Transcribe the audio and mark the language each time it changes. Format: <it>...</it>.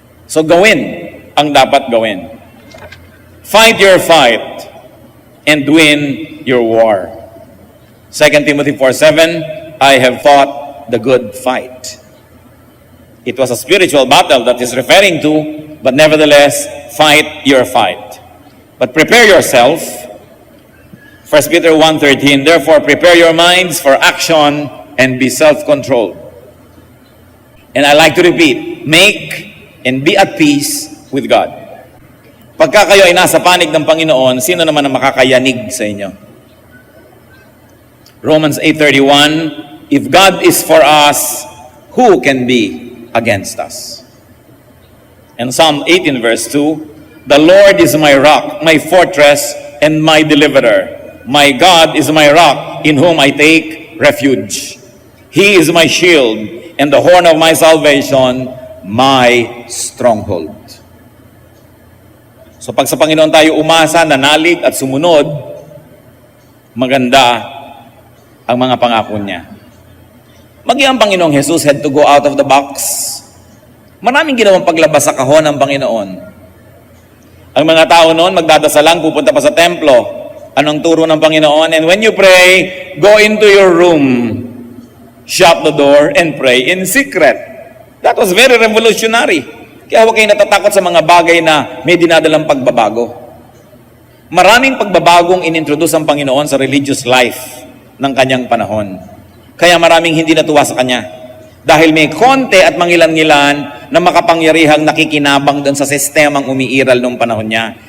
<tl>So gawin ang dapat gawin.</tl> <en>Fight your fight and win your war. 2 Timothy 4:7, I have fought the good fight. It was a spiritual battle that is referring to, but nevertheless, fight your fight. But prepare yourself. 1 Peter 1:13, therefore prepare your minds for action and be self-controlled. And I like to repeat, make and be at peace with God.</en> <tl>Pagka kayo ay nasa panig ng Panginoon, sino naman ang makakayanig sa inyo?</tl> <en>Romans 8:31, if God is for us, who can be against us? And Psalm 18 verse 2, the Lord is my rock, my fortress, and my deliverer. My God is my rock, in whom I take refuge. He is my shield, and the horn of my salvation, my stronghold.</en> <tl>So pag sa Panginoon tayo umasa, nanalig at sumunod, maganda ang mga pangako niya. Maging ang Panginoong</tl> <en>Jesus had to go out of the box.</en> <tl>Maraming ginawang paglabas sa kahon ng Panginoon. Ang mga tao noon, magdadasal lang, pupunta pa sa templo. Anong turo ng Panginoon?</tl> <en>And when you pray, go into your room, shut the door, and pray in secret. That was very revolutionary.</en> <tl>Kaya huwag kayo natatakot sa mga bagay na may dinadalang pagbabago. Maraming pagbabagong inintroduce ang Panginoon sa religious life ng kanyang panahon. Kaya maraming hindi natuwa sa kanya. Dahil may konti at mangilan-ngilan na makapangyarihang nakikinabang doon sa sistemang umiiral nung panahon niya.</tl>